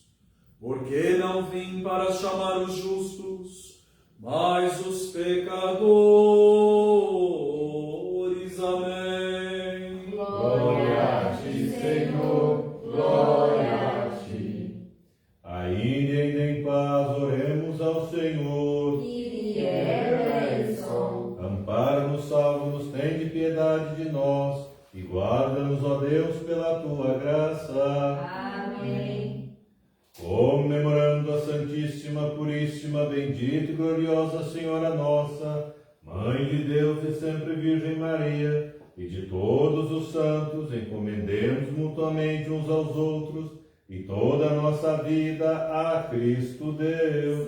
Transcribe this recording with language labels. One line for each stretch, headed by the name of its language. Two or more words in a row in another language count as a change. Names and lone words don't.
Portuguese: Porque não vim para chamar os justos, mas os pecadores. Amém. Glória a ti, Senhor, glória a ti. Ainda em paz, oremos ao Senhor.
Greek: Κύριε ἐλέησον.
Portuguese: Ampara-nos, salva-nos, tende piedade de nós e guarda-nos, ó Deus, pela tua graça. Amém. Comemorando a Santíssima, Puríssima, Bendita e Gloriosa Senhora Nossa, Mãe de Deus e sempre Virgem Maria, e de todos os santos, encomendemos mutuamente uns aos outros e toda a nossa vida a Cristo Deus.